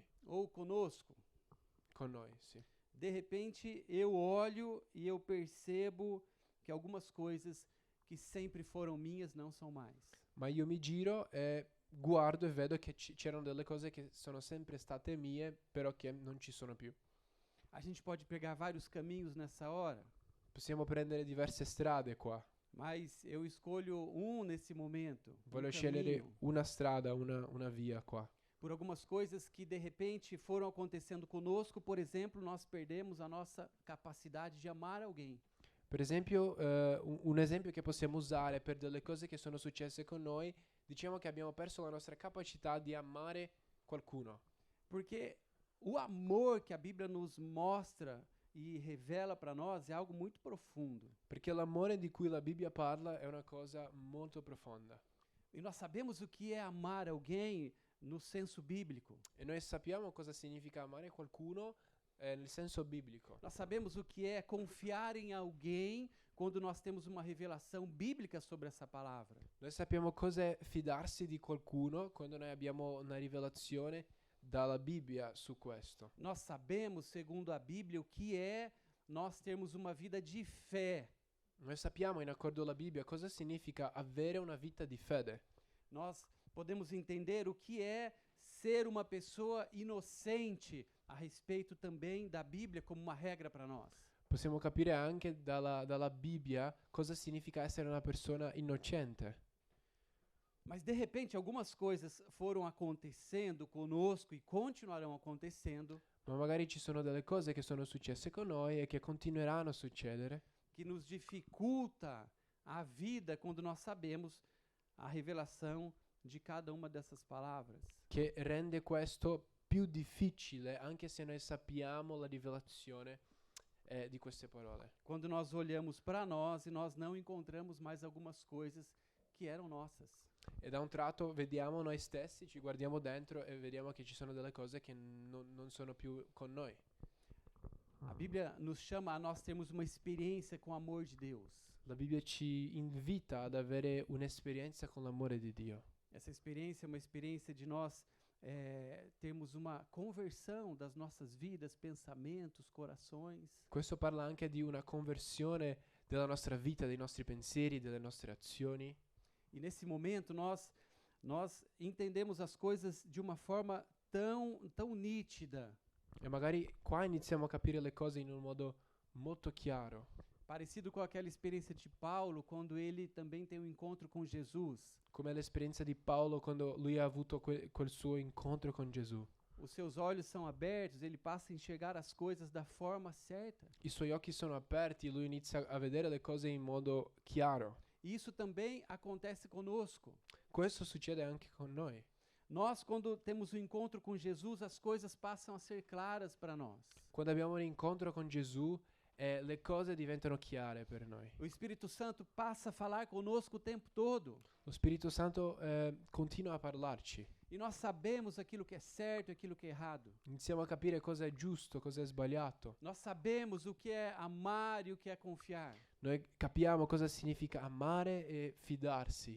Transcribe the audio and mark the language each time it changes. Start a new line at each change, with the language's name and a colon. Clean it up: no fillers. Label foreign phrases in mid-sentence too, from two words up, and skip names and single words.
Portuguese: Ou conosco.
Italian: Con noi, sì.
Portuguese: De repente eu olho e eu percebo que algumas coisas que sempre foram minhas não são mais.
Italian: Ma io mi giro e guardo e vedo che c'erano delle cose che sono sempre state mie, però che non ci sono più.
Portuguese: A gente pode pegar vários caminhos nessa hora,
Italian: Possiamo prendere diverse strade qua.
Portuguese: mas eu escolho nesse momento.
Italian: Voglio
Portuguese: caminho,
Italian: scegliere una strada, una via qua.
Portuguese: por algumas coisas que de repente foram acontecendo conosco. Por exemplo, nós perdemos a nossa capacidade de amar alguém.
Italian: Per esempio, un esempio che possiamo usare per delle cose che sono successe con noi, diciamo che abbiamo perso la nostra capacità di amare qualcuno.
Portuguese: Porque o amor que a Bíblia nos mostra e revela para nós é algo muito profundo.
Italian: Perché l'amore di cui la Bibbia parla è una cosa molto profonda.
Portuguese: E nós sabemos o que é amar alguém no senso bíblico.
Italian: E noi sappiamo cosa significa amare qualcuno nel senso biblico.
Portuguese: Nós sabemos o que é confiar em alguém quando nós temos uma revelação bíblica sobre essa palavra.
Italian: Noi sappiamo cos'è fidarsi di qualcuno quando noi abbiamo una rivelazione dalla Bibbia su questo.
Portuguese: Nós sabemos, segundo a Bíblia, o que é nós termos uma vida de fé.
Italian: Noi sappiamo, in accordo alla Bibbia, cosa significa avere una vita di fede.
Portuguese: Nós podemos entender o que é ser uma pessoa inocente a respeito também da Bíblia como uma regra para nós.
Italian: Possiamo capire anche dalla Bibbia cosa significa essere una persona innocente.
Portuguese: Mas de repente algumas coisas foram acontecendo conosco e continuarão acontecendo
Italian: Ma magari ci sono delle cose che sono successe con noi e che continueranno a succedere,
Portuguese: que nos dificulta a vida quando nós sabemos a revelação de cada uma dessas palavras.
Italian: che rende questo più difficile anche se noi sappiamo la rivelazione di queste parole.
Portuguese: Quando nós olhamos para nós e nós não encontramos mais algumas coisas que eram nossas.
Italian: E da un tratto vediamo noi stessi, ci guardiamo dentro e vediamo che ci sono delle cose che non sono più con noi.
Portuguese: A Bíblia nos chama a nós termos uma experiência com o amor de Deus.
Italian: La Bibbia ci invita ad avere un'esperienza con l'amore di Dio.
Portuguese: Essa experiência é uma experiência de nós termos uma conversão das nossas vidas, pensamentos, corações.
Italian: Questo parla anche di una conversione della nostra vita, dei nostri pensieri, delle nostre azioni.
Portuguese: E nesse momento nós entendemos as coisas de uma forma tão nítida,
Italian: E magari qua iniziamo a capire le cose in un modo molto chiaro.
Portuguese: parecido com aquela experiência de Paulo quando ele também tem um encontro com Jesus.
Italian: Come l'esperienza di Paolo quando lui ha avuto quel suo incontro con Gesù.
Portuguese: Os seus olhos são abertos, ele passa a enxergar as coisas da forma certa.
Italian: I suoi occhi sono aperti, lui inizia a vedere le cose in modo chiaro.
Portuguese: E isso também acontece conosco.
Italian: Questo succede anche con noi.
Portuguese: Nós, quando temos um encontro com Jesus, as coisas passam a ser claras para nós.
Italian: Quando abbiamo un incontro con Gesù, le cose diventano chiare per noi.
Portuguese: O Espírito Santo passa a falar conosco o tempo todo.
Italian: Lo Spirito Santo continua a parlarci.
Portuguese: E nós sabemos aquilo que é certo e aquilo que é errado.
Italian: Iniziamo a capire cosa è giusto, cosa è sbagliato.
Portuguese: Nós sabemos o que é amar e o que é confiar.
Italian: Noi capiamo cosa significa amare e fidarsi.